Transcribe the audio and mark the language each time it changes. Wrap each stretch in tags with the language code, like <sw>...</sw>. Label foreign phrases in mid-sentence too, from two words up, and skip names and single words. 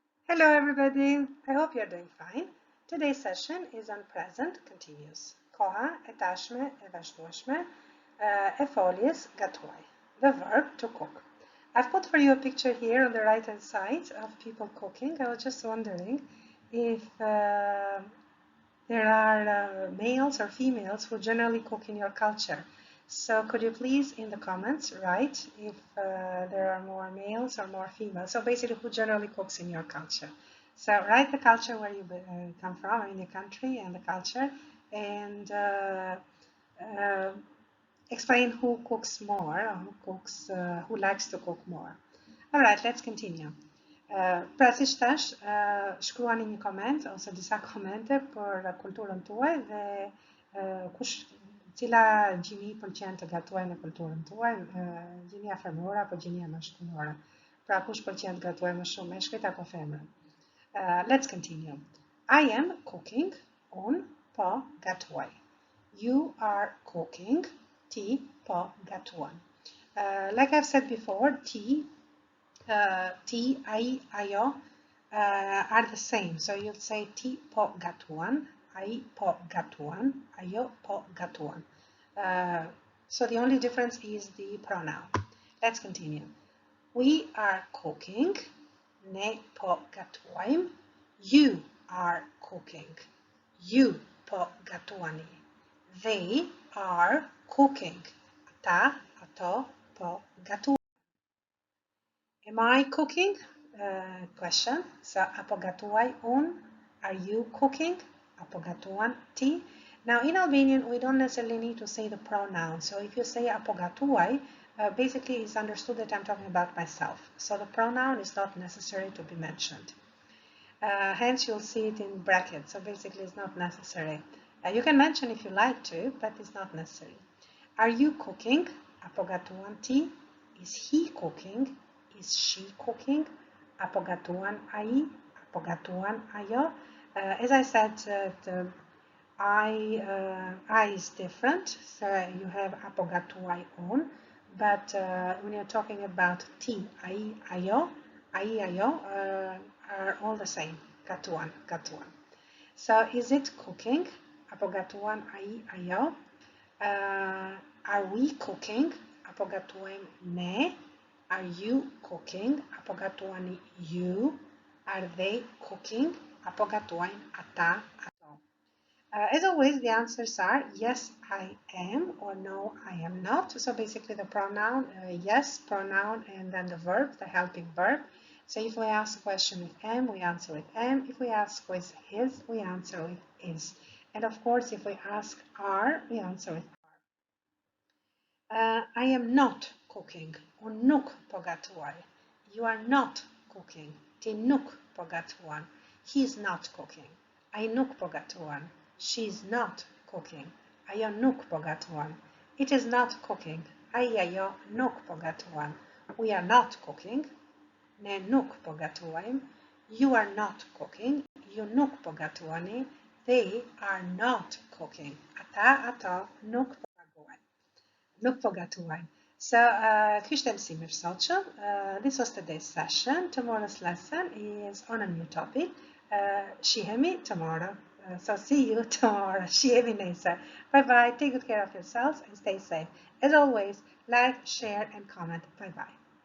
<en>Hello everybody, I hope you're doing fine. Today's session is on present continuous.</en> <sq>Koha, tashme, tashme, foljes, gatuaj,</sq> <en>the verb to cook. I've put for you a picture here on the right hand side of people cooking. I was just wondering if there are males or females who generally cook in your culture. So could you please in the comments write if there are more males or more females. So basically who generally cooks in your culture. So write the culture where you come from, in your country and the culture, and explain who cooks more, or who likes to cook more. All right, let's continue.</en> <sq>Pra si shtash, shkruani një koment ose disa komente për kulturën tuaj dhe cila gjini pëlqen të gatuaj në kulturën tuaj, gjinia femrore apo gjinia maskullore. Pra kush pëlqen të gatuaj më shumë, meshkujt apo femrën.</sq> <en>Let's continue. I am cooking,</en> <sq>un po gatuaj.</sq> <en>You are cooking,</en> <sq>ti po gatuan.</sq> <en>Like I've said before,</en> <sq>ti, ai, ajo</sq> <en>are the same. So you'll say</en> <sq>ti po gatuan, ai po gatuan, ajo po gatuan.</sq> <en>So the only difference is the pronoun. Let's continue. We are cooking,</en> <sq>ne po gatuajm.</sq> <en>You are cooking, you</en> <sq>po gatuani.</sq> <en>They are cooking,</en> <sq>ata, ato po gatuan.</sq> <en>Am I cooking? Question.</en> <sq>So apo gatuaj un?</sq> <en>Are you cooking?</en> <sq>Apo gatuan ti?</sq> <en>Now in Albanian we don't necessarily need to say the pronoun. So if you say</en> <sq>apo gatuaj,</sq> <en>basically it's understood that I'm talking about myself. So the pronoun is not necessary to be mentioned. Hence you'll see it in brackets. So basically it's not necessary. You can mention if you like to, but it's not necessary. Are you cooking?</en> <sq>Apo gatuan ti?</sq> <en>Is he cooking? Is she cooking?</en> <sq>Apo gatuan ai? Apo gatuan ajo?</sq> <en>As I said, the I is different. So you have</en> <sq>apo gatuaj un,</sq> <en>but when you're talking about</en> <sq>ti, ai, ajo,</sq> <en>are all the same.</en> <sq>Gatuan, gatuan.</sq> <en>So is it cooking?</en> <sq>Apo gatuan ai, ajo?</sq> <en>Are we cooking?</en> <sq>Apo gatuajm ne?</sq> <en>Are you cooking?</en> <sq>Apo gatuani you?</sq> <en>Are they cooking?</en> <sq>Apo gatuajn ata, ato?</sq> <en>As always, the answers are yes, I am, or no, I am not. So basically the pronoun, yes, pronoun, and then the verb, the helping verb. So if we ask a question with am, we answer with am. If we ask with his, we answer with is. And of course, if we ask are, we answer with are. I am not cooking.</en> <sq>Unë nuk po gatuaj.</sq> <en>You are not cooking.</en> <sq>Ti nuk po gatuan.</sq> <en>He is not cooking.</en> <sq>Ai nuk po gatuan.</sq> <en>She is not cooking.</en> <sq>Ajo nuk po gatuan.</sq> <en>It is not cooking.</en> <sq>Ai ajo nuk po gatuan.</sq> <en>We are not cooking.</en> <sq>Ne nuk po gatuajm.</sq> <en>You are not cooking.</en> <sq>Ju nuk po gatuani.</sq> <en>They are not cooking.</en> <sq>Ata, ato nuk po nuk po gatuajn. So, ky ishte mësimi për sotshëm.</sq> <en>This was today's session. Tomorrow's lesson is on a new topic. Shihemi tomorrow. So see you tomorrow.</en> <sq>Shihemi Nese.</sq> <en>Bye bye. Take good care of yourselves and stay safe. As always, like, share, and comment. Bye bye.</en>